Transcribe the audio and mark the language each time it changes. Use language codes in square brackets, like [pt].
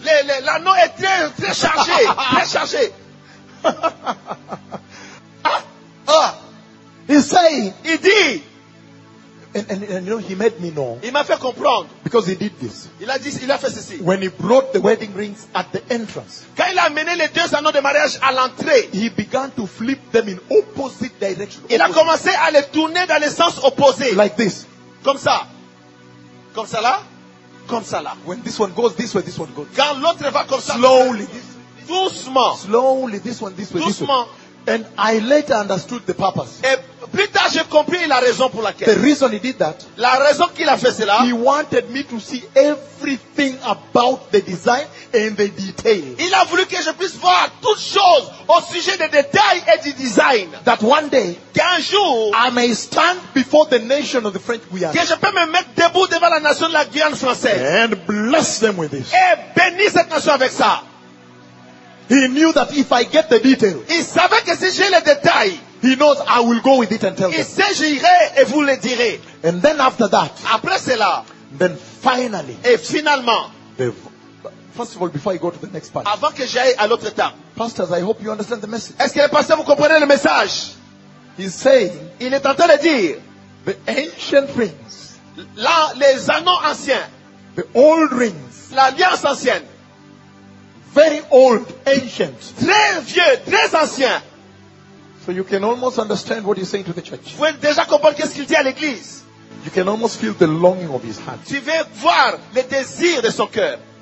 [fr] L'anneau est très chargé. Très chargé. [en] He's saying, [fr] il dit, [en] and you know, he made me know. [fr] Il m'a fait comprendre. [en] Because he did this. [fr] Il a fait ceci. [en] When he brought the wedding rings at the entrance. [fr] Quand il a amené les deux anneaux de mariage à l'entrée. [en] He began to flip them in opposite direction. [fr] Il a commencé à les tourner dans le sens opposé. [en] Like this. [fr] Comme ça. Comme ça là. Comme ça là. [en] When this one goes this way, this one goes. [fr] Quand l'autre va comme ça. [en] Slowly. [fr] Doucement. [en] Slowly, this one, this way. [fr] Doucement. [en] And I later understood the purpose. [fr] Et Plus tard, j'ai compris la raison pour laquelle. [en] The reason he did that. [fr] La raison qu'il a fait cela. [en] He wanted me to see everything about the design and the detail. [fr] Il a voulu que je puisse voir toutes choses au sujet des détails et du design. [en] That one day, [fr] qu'un jour, [en] I may stand before the nation of the French Guiana. [fr] Que je peux me mettre debout devant la nation de la Guyane française. [en] And bless them with this. [fr] Et bénir cette nation avec ça. [en] He knew that if I get the detail, [fr] il savait que si j'ai les détails, [en] he knows I will go with it and tell him. [fr] Il sait, j'irai et vous le direz. [en] And then after that, [fr] après cela, [en] then finally, [fr] et finalement, [en] first of all, before I go to the next part, [fr] avant que j'aille à l'autre temps, [en] pastors, I hope you understand the message. [fr] Est-ce que les pasteurs vous comprenez le message? [en] He's saying, [fr] il est en train de dire, [en] the ancient rings, [fr] là les anneaux anciens, [en] the old rings, [fr] l'alliance ancienne. [en] Very old, ancient. [fr] Très vieux, très ancien. [en] So you can almost understand what he's saying to the church. [fr] Vous pouvez déjà comprendre qu'est-ce qu'il dit à l'église. [en] You can almost feel the longing of his heart. [fr] Tu veux voir le désir de son cœur.